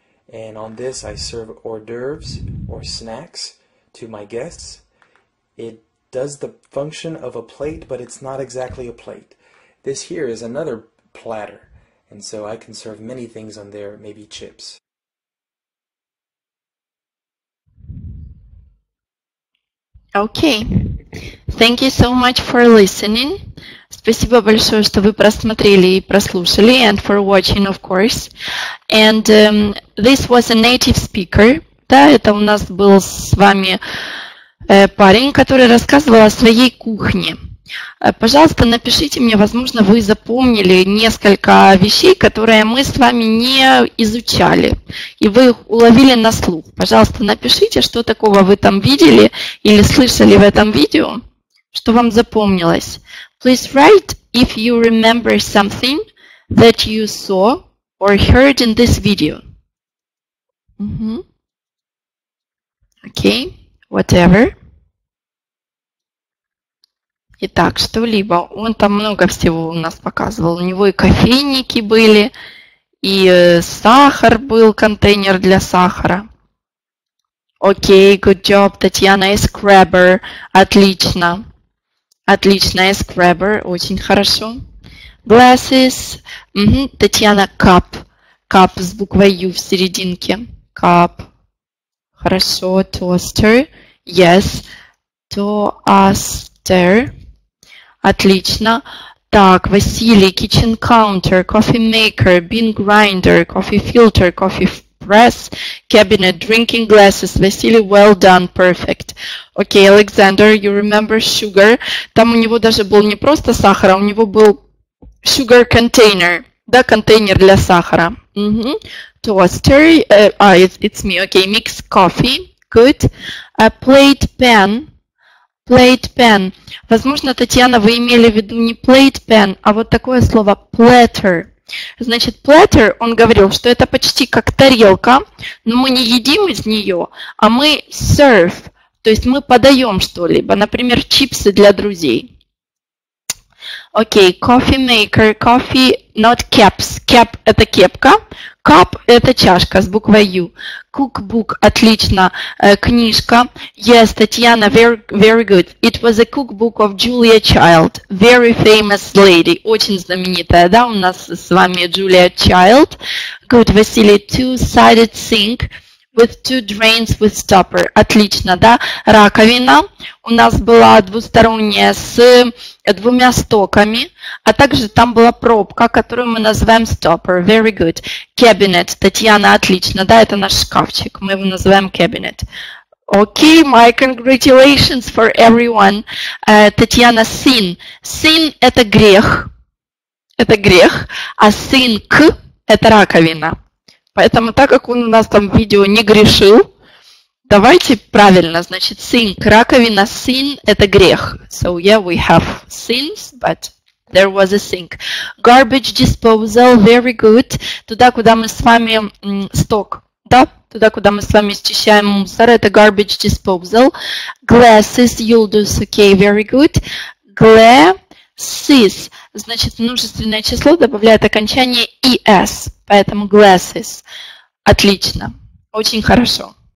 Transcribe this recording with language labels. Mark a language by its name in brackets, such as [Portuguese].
[English] And on this I serve hors d'oeuvres or snacks to my guests. It does the function of a plate, but it's not exactly a plate. This here is another platter, and so I can serve many things on there, maybe chips. Okay. Thank you so much for listening. [Russian] Спасибо большое, что вы просмотрели и прослушали, [English] and for watching, of course. And this was a native speaker. [Russian] Да, это у нас был с вами парень, который рассказывал о своей кухне. Пожалуйста, напишите мне, возможно, вы запомнили несколько вещей, которые мы с вами не изучали, и вы их уловили на слух. Пожалуйста, напишите, что такого вы там видели или слышали в этом видео, что вам запомнилось. [English] Please write if you remember something that you saw or heard in this video. Okay, whatever. [Russian] Итак, что-либо. Он там много всего у нас показывал. У него и кофейники были, и сахар был, контейнер для сахара. [English] Окей, good job, Татьяна, scrubber. [Russian] Отлично. Отлично, scrubber, очень хорошо. [English] Glasses. Татьяна, cup. [Russian] Cup с буквой U в серединке. [English] Cup. [Russian] Хорошо, toaster. [English] Yes. Toaster. [Russian] Отлично. [English] Так, Василий, kitchen counter, coffee maker, bean grinder, coffee filter, coffee press, cabinet, drinking glasses. Василий, well done, perfect. Окей, Alexander, you remember sugar. [Russian] Там у него даже был не просто сахар, а у него был sugar container, да, контейнер для сахара. [English] Toaster, it's me, okay, mix coffee, good. Plate pen. Plate pen. [Russian] Возможно, Татьяна, вы имели в виду не plate pen, а вот такое слово platter. Значит, platter, он говорил, что это почти как тарелка, но мы не едим из нее, а мы serve, то есть мы подаем что-либо, например, чипсы для друзей. [English] Окей, coffee maker, coffee, not caps. [Russian] Cap – это кепка, cup – это чашка с буквой U. Cookbook – отлично, книжка. [English] Yes, Татьяна, very good. It was a cookbook of Julia Child, very famous lady. [Russian] Очень знаменитая, да, у нас с вами Julia Child. [English] Good, Василий, two-sided sink with two drains with stopper. [Russian] Отлично, да. Раковина у нас была двусторонняя с двумя стоками, а также там была пробка, которую мы называем stopper. [English] Very good. Cabinet. [Russian] Татьяна, отлично, да, это наш шкафчик. Мы его называем cabinet. [English] Okay, my congratulations for everyone. Татьяна, sin. [Russian] Sin – это грех. Это грех. А sink – это раковина. Поэтому, так как он у нас там в видео не грешил, давайте правильно, значит, sink, раковина, sin – это грех. [English] So, yeah, we have sins, but there was a sink. Garbage disposal, very good. [Russian] Туда, куда мы с вами, сток, да? Туда, куда мы с вами счищаем мусор, это garbage disposal. [English] Glasses, Юлдус, okay, very good. [Russian] Glasses, значит, множественное число добавляет окончание es, поэтому glasses. Отлично, очень хорошо.